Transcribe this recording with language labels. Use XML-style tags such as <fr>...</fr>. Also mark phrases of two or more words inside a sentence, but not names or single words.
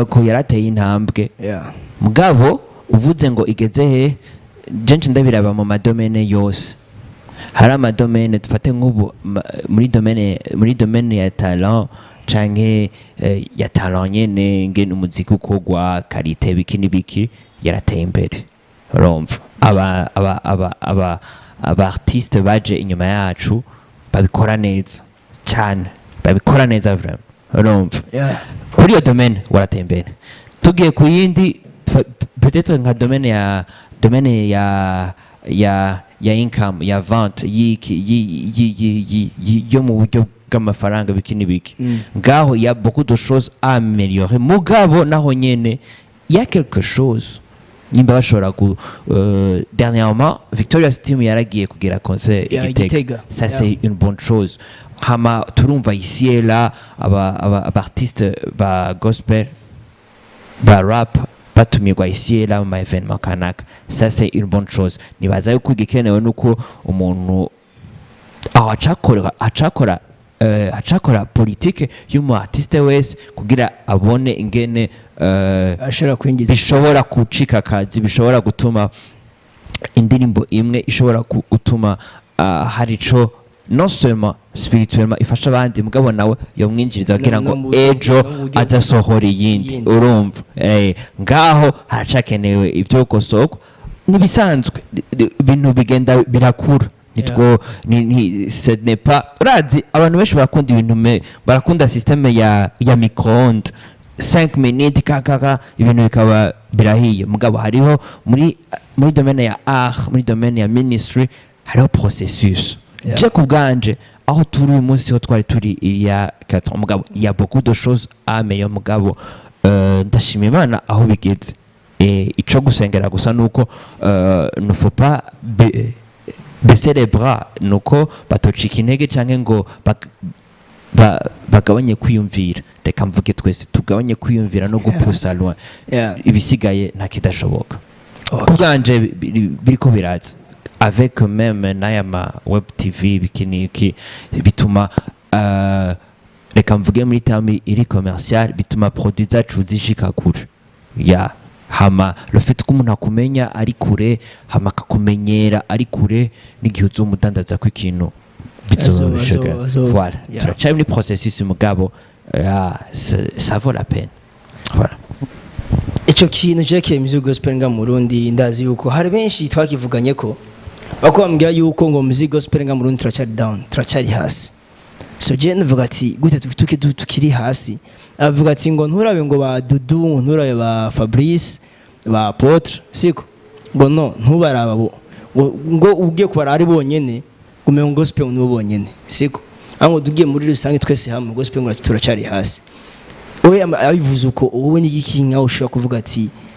<rn>ko yarateye intambwe mugabo uvuze ngo igeze he jenshi ndabiraba mu madomene yose hari amadomene dufate nk'ubu muri domaine ya talent canke ya talent nyene ngene umuziki ukogwa karite biki yarateye imbere urumva aba artiste baje inyuma yacu babikora neza cyane babikora neza vraiment urumva</rn> <en>Yeah.</en> <rn>kuri iyo domaine waratembera tugiye ku yindi peut-être nka domaine ya income ya vente yo mu buryo bw'amafaranga biki n'ibiki ngaho</rn> <fr>ya beaucoup de choses à améliorer</fr> <rn>mugabo naho nyene</rn> <fr>ya quelque chose</fr> <rn>nimba bashobora ku</rn> <fr>dernièrement</fr> <rn>Victoria's team yaragiye kugira concert Igitega</rn> <fr>ça c'est une bonne chose</fr> <rn>hama turumva</rn> <fr>ici et là</fr> <rn>aba artistes ba gospel ba rap batumirwa</rn> <fr>ici et là</fr> <rn>mu événement kanaka</rn> <fr>ça c'est une bonne chose</fr> <rn>nibaza yuko igikenewe nuko umuntu aho acakora politique y'umu artiste wese kugira abone ingene ashobora kwinjiza bishobora kucika kazi bishobora gutuma indirimbo imwe ishobora gutuma hari ico</rn> <fr>non seulement spirituellement</fr> <rn>ifasha abandi mugabo nawe yomwinjiriza kugira ngo ejo azasohora iyindi urumva ngaho haracakenewe ibyo gusoko nibisanzwe ibintu bigenda birakura nitwo</rn> <fr>ce n'est pas</fr> <rn>urazi abantu benshi barakunda ibintu barakunda systeme ya micro-ondes 5 minutes kaka ibintu bikaba birahiye mugabo hariho muri domaine ya art muri domaine ya ministry hariho processus je kubganje aho turi uyu munsi ho twari turi ya 4 mugabo</rn> <fr>il y a beaucoup de choses à améliorer</fr> <rn>mugabo ndashima Imana aho bigeze ico gusengera gusa nuko</rn> <fr>ne faut pas baisser les bras</fr> <rn>nuko batocika intege canke ngo bagabanye kwiyumvira reka mvuge twese tugabanye kwiyumvira no gupusa loin ibisigaye nta kidashoboka kubganje biriko biraza</rn> <fr>avec même</fr> <rn>n'ayama web tv bikiniki bituma reka mvuge muri terme iri commercial bituma produits zacu zishika kure ya hama</rn> <fr>le fait</fr> <rn>ko umuntu akumenya ari kure hama akakumenyera ari kure n'igihe uzomudandaza ko ikintu bizobishaka voilà turacari muri processus mugabo</rn> <fr>ça vaut la peine</fr> <rn>voilà icyo kintu cyerekeye</rn> <en>music gospel</en> <rn>nga mu Burundi ndazi yuko hari benshi twakivuganye ko bako bambwira yuko ngo music gospel nga mu Burundi turacari down turacari hasi so je ndavuga ati gute tukiri hasi avuga ati ngo nturabe ngo ba Dudu nturabe ba Fabrice ba Apotre siko ngo no ntubaraba ngo ugiye kubara ari bonyene ngo gospel n'ubo bonyene siko ango dugiye muri rusange twese hamwe gospel ngo turacari hasi oye abivuze uko wowe n'igiki nkaho ushobora kuvuga ati</rn>